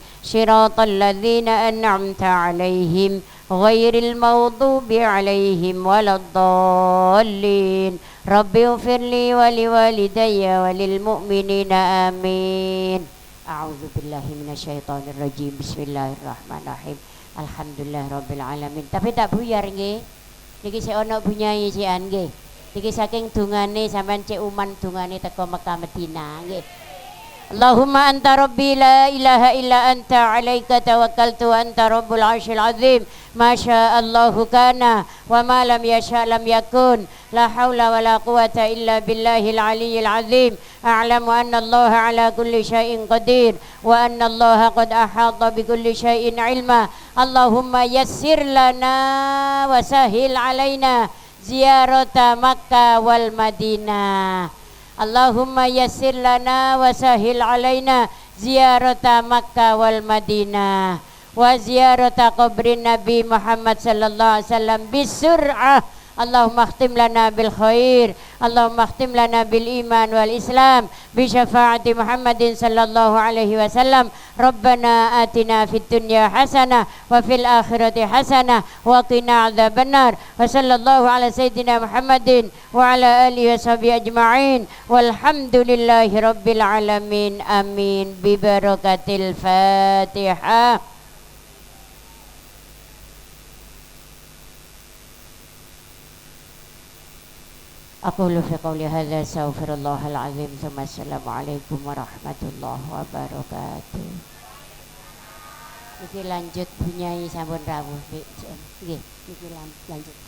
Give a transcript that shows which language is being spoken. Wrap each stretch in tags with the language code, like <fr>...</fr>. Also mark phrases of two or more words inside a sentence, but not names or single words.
<ar>صراط الذين أنعمت عليهم غير المغضوب عليهم ولا الضالين. رب اغفر لي ولوالدي وللمؤمنين آمين. أعوذ بالله من الشيطان الرجيم. بسم الله الرحمن الرحيم. الحمد لله رب العالمين.</ar> <jv>Tapi tak buyar nggih. Niki sik ana bunyae sian nggih. Niki saking dungane sampean Cik Uman dungane teko Mekah Madinah nggih.</jv> <ar>اللهم أنت ربي لا إله إلا أنت عليك توكلت أنت رب العرش العظيم. ما شاء الله كان وما لم يشأ لم يكن. لا حول ولا قوة إلا بالله العلي العظيم. أعلم أن الله على كل شيء قدير وأن الله قد أحاط بكل شيء علما. اللهم يسر لنا وسهل علينا زيارة مكة والمدينة. اللهم يسر لنا وسهل علينا زيارة مكة والمدينة وزيارة قبر النبي محمد صلى الله عليه وسلم بسرعة. اللهم اختم لنا بالخير، اللهم اختم لنا بالإيمان والإسلام بشفاعة محمد صلى الله عليه وسلم. ربنا آتنا في الدنيا حسنة وفي الآخرة حسنة وقنا عذاب النار. وصلى الله على سيدنا محمد وعلى آله وصحبه أجمعين والحمد لله رب العالمين. آمين ببركة الفاتحة. أقول في قولي هذا أستغفر الله العظيم. السلام عليكم ورحمة الله وبركاته.</ar> <jv>Iki lanjut bunyai sampun rawuh nggih. Niki lanjut.</jv>